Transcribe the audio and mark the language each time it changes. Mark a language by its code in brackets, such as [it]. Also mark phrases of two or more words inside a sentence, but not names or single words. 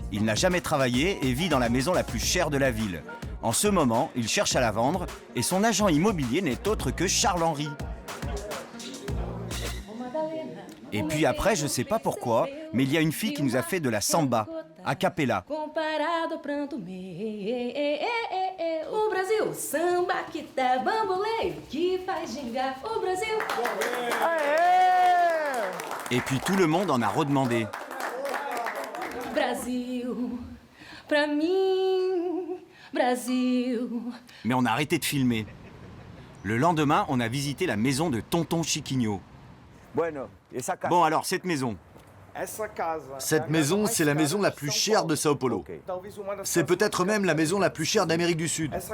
[fr] Il n'a jamais travaillé et vit dans la maison la plus chère de la ville. En ce moment, il cherche à la vendre et son agent immobilier n'est autre que Charles-Henri. Et puis après, je sais pas pourquoi, mais il y a une fille qui nous a fait de la samba, a cappella. [pt] Comparado pranto meu, o Brasil, samba que tá bamboleio, que faz gingar, o Brasil. [fr] Et puis tout le monde en a redemandé. [pt] Brasil, pra mim, Brasil. [fr] Mais on a arrêté de filmer. Le lendemain, on a visité la maison de Tonton Chiquinho. Bon alors, cette maison. Cette maison, c'est la maison la plus chère de Sao Paulo. C'est peut-être même la maison la plus chère d'Amérique du Sud.